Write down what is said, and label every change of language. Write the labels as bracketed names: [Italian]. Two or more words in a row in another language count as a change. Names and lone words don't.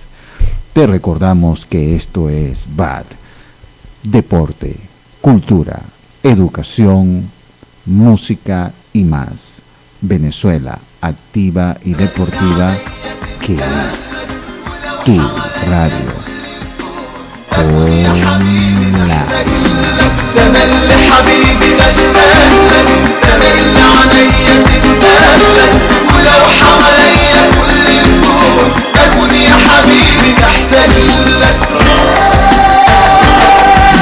[Spanish] Te recordamos que esto es VAT, deporte, cultura, educación, música y más. Venezuela activa y deportiva, que es tu radio. Hola. [Arabic] تملي حبيبي بشتاق لك، تملي عليا تندهلك، ولو حواليا كل الكون أكون يا حبيبي محتاج لك.